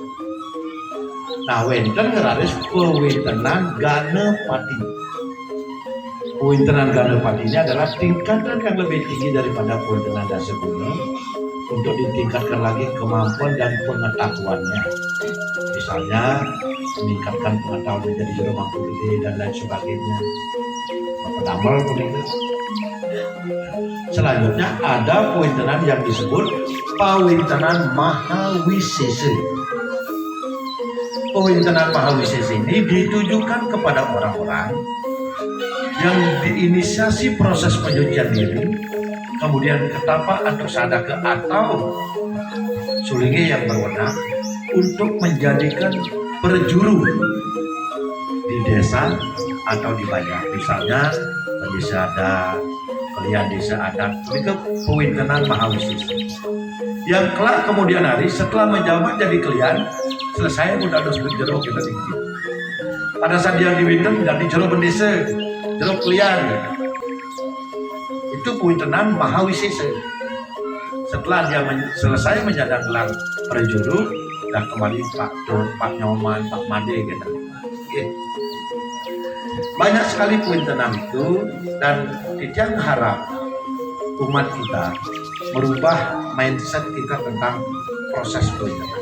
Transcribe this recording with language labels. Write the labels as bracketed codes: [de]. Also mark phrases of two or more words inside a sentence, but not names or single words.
[id] Nah, [ban] wenten ngeraris pewintenan ganepati. [id] Pewintenan ganepati ini adalah tingkatan yang lebih tinggi daripada pewintenan dasa guna untuk ditingkatkan lagi kemampuan dan pengetahuannya. Misalnya meningkatkan pengetahuan menjadi jero mangku gede dan lain sebagainya. Damal begitu. Selanjutnya ada pewintenan yang disebut pewintenan mahawisese. Pewintenan mahawisese ini ditujukan kepada orang-orang yang diinisiasi proses penyucian diri, kemudian ketapa atau sadaka atau sulingi yang berwenang untuk menjadikan perjuru di desa atau di banyak, misalnya desa adat, kalian desa adat, itu pewintenan mahawisese. Yang kelak kemudian hari setelah menjabat jadi kalian selesai udah ada sebut jero kita tinggi. Pada saat dia diwinten jadi jero bendesa, jero kalian. Itu pewintenan mahawisese. Setelah dia selesai menjadi gelar perjuru, dan kembali Pak Tun, Pak Nyoman, Pak Made gitu. Banyak sekali pewintenan itu, dan Titiang harap umat kita merubah mindset kita tentang proses pewintenan.